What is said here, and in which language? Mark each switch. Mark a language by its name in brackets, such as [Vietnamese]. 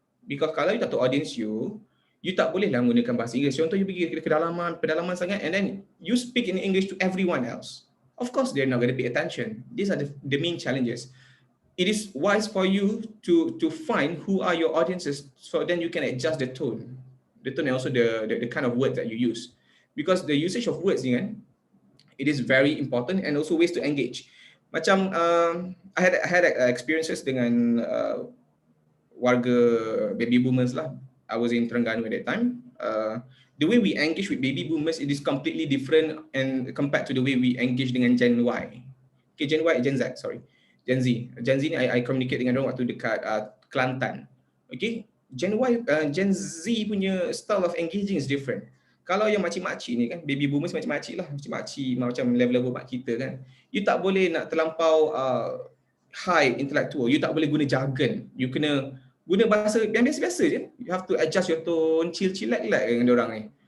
[Malay] Because kalau you tak tahu audience you tak boleh lah menggunakan bahasa Inggeris. Contoh you pergi ke pedalaman sangat [English] and then you speak in English to everyone else. Of course they're not going to pay attention. These are the main challenges. It is wise for you to find who are your audiences, so then you can adjust the tone and also the kind of words that you use. Because the usage of words ni kan, it is very important, and also ways to engage. [Malay] Macam I had experiences dengan [English] warga baby boomers lah. I was in Terengganu at that time. The way we engage with baby boomers, it is completely different and compared to the way we engage dengan Gen Y. Okay, Gen Y, Gen Z, sorry. Gen Z. [Malay] Gen Z ni I communicate dengan orang waktu dekat Kelantan. [English] Okay, Gen Y, Gen Z punya style of engaging is different. [Malay] Kalau yang makcik-makcik ni kan, baby boomers makcik-makcik lah, makcik-makcik macam level-level mak kita kan. You tak boleh nak terlampau high intellectual, you tak boleh guna jargon. You kena guna bahasa yang biasa-biasa je. [English] You have to adjust your tone, [Malay] chill-chill like dengan diorang ni.